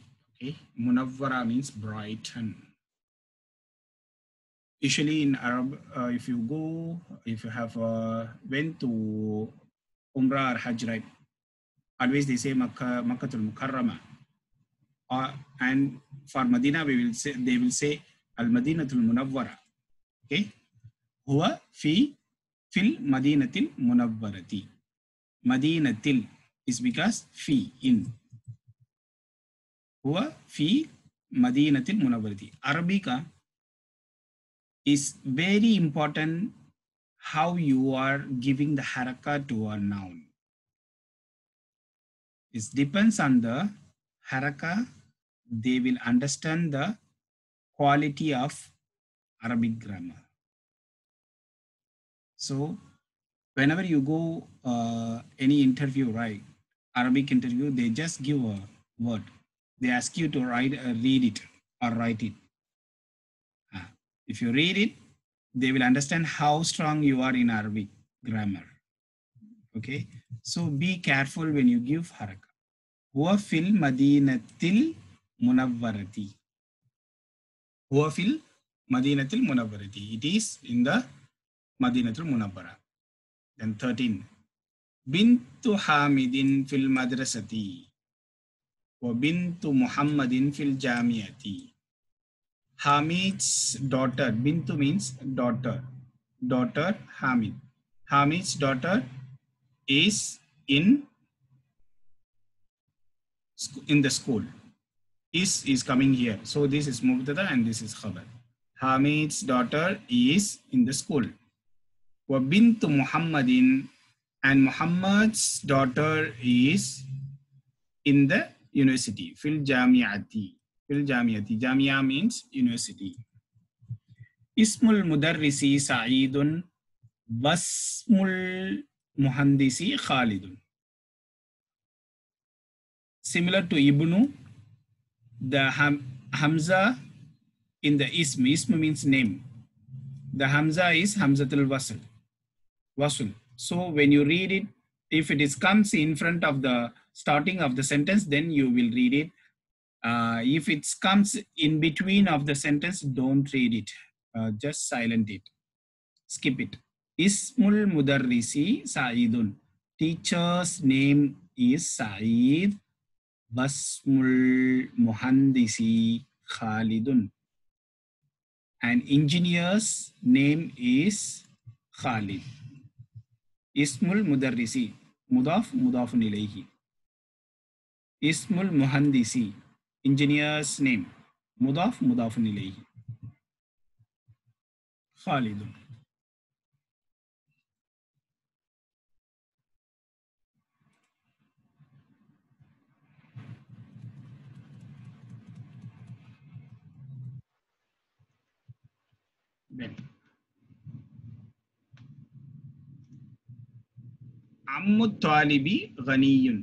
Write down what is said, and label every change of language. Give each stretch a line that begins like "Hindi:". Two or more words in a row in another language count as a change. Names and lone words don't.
English: Okay, Munawwara means Brighton. Usually in Arab, if you have went to Umrah or Hajj, right? Always they say
Arabic: مكة المكرمة.
English: And for Medina, they will say
Arabic: المدينة المنورة. Okay, هو في المدينة المنورة.
English: Madinatil is because fi in.
Arabic: هو في المدينة المنورة.
English: Arabica is very important how you are giving the haraka to a noun. It depends on the haraka. They will understand the quality of Arabic grammar. So whenever you go any interview, right, Arabic interview, they just give a word. They ask you to read it or write it. If you read it, they will understand how strong you are in Arabic grammar. Okay, so be careful when you give haraka.
Arabic: هو في المدينة المنورة. هو في المدينة المنورة.
English: It is in the
Arabic: المدينة المنورة.
English: Then 13.
Arabic: بنت حامد في المدرسة. وبنت محمد في الجامعة.
English: Hamid's daughter. Bintu means daughter. Daughter Hamid. Hamid's daughter is in the school. Is coming here. So this is Mubtada and this is Khabar. Hamid's daughter is in the school.
Arabic: وبنت محمد,
English: and Muhammad's daughter is in the university.
Arabic: في الجامعة. في الجامعة.
English: Jamia means university.
Arabic: اسم المدرس سعيد. واسم المهندس خالد.
English: Similar to Ibnu, the Hamza in the Ism. Ism means name. The Hamza is
Arabic: همزة الوصل.
English: So when you read it, if it comes in front of the starting of the sentence, then you will read it. If it comes in between of the sentence, don't read it. Just silent it. Skip it.
Arabic: اسم المدرس سعيد.
English: Teacher's name is Sa'id.
Arabic: باسم المهندس خالد.
English: And engineer's name is Khalid.
Arabic: اسم المدرس. مضاف، مضاف إليه. اسم المهندس.
English: engineer's name.
Arabic: مضاف، مضاف إليه. Khalid. Then عم طالب غني.